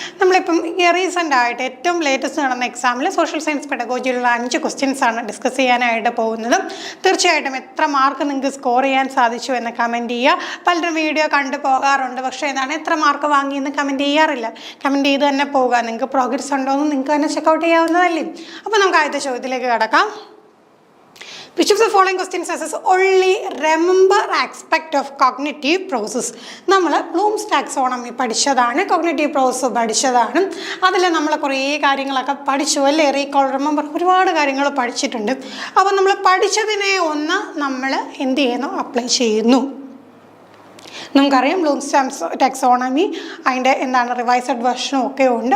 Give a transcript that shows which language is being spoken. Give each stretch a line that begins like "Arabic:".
Malayalam: നമ്മളിപ്പം റീസെൻ്റ് ആയിട്ട് ഏറ്റവും ലേറ്റസ്റ്റ് നടന്ന എക്സാമിൽ സോഷ്യൽ സയൻസ് പെഡഗോജിയിലുള്ള 5 ക്വസ്റ്റ്യൻസ് ആണ് ഡിസ്കസ് ചെയ്യാനായിട്ട് പോകുന്നത്. തീർച്ചയായിട്ടും എത്ര മാർക്ക് നിങ്ങൾക്ക് സ്കോർ ചെയ്യാൻ സാധിച്ചു എന്ന് കമൻറ്റ് ചെയ്യുക. പലരും വീഡിയോ കണ്ടു പോകാറുണ്ട്, പക്ഷേ എന്താണ് എത്ര മാർക്ക് വാങ്ങിയെന്ന് കമൻറ്റ് ചെയ്യാറില്ല. കമൻറ്റ് ചെയ്ത് തന്നെ പോകുക. നിങ്ങൾക്ക് പ്രോഗ്രസ് ഉണ്ടോ എന്ന് നിങ്ങൾക്ക് തന്നെ ചെക്കൗട്ട് ചെയ്യാവുന്നതല്ലേ. അപ്പോൾ നമുക്ക് ആദ്യത്തെ ചോദ്യത്തിലേക്ക് കിടക്കാം.
English: Which of the following questions says only remember aspect of cognitive process?
Malayalam: നമ്മൾ ബ്ലൂംസ് ടാക്സോണമി പഠിച്ചതാണ്, കോഗ്നിറ്റീവ് പ്രോസസ് പഠിച്ചതാണ്. അതിൽ നമ്മൾ കുറേ കാര്യങ്ങളൊക്കെ പഠിച്ചു അല്ലേ. റീകോൾ, റിമെമ്പർ, ഒരുപാട് കാര്യങ്ങൾ പഠിച്ചിട്ടുണ്ട്. അപ്പോൾ നമ്മൾ പഠിച്ചതിനെ ഒന്ന് നമ്മൾ എന്ത് ചെയ്യുന്നു, അപ്ലൈ ചെയ്യുന്നു. നമുക്കറിയാം ബ്ലൂംസ് ടാക്സോണമി അതിൻ്റെ എന്താണ് റിവൈസ്ഡ് വെർഷനും ഒക്കെ ഉണ്ട്.